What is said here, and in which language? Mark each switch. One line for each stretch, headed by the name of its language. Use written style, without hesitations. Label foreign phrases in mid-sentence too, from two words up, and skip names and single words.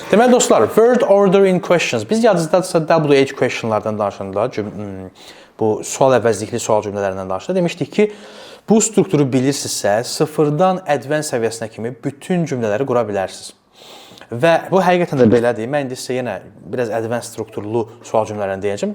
Azerbaijani: Deməli dostlar,
English: word order in questions.
Azerbaijani: Biz yadınızdadırsa
English: WH questionlardan
Azerbaijani: danışanda, bu sual əvəzlikli sual cümlələrindən danışanda demişdik ki, bu strukturu bilirsinizsə, sıfırdan advanced səviyyəsinə kimi bütün cümlələri qura bilərsiniz. Və bu həqiqətən də belədir. Mən indi sizə yenə biraz advanced strukturlu sual cümlələrini deyəcəm.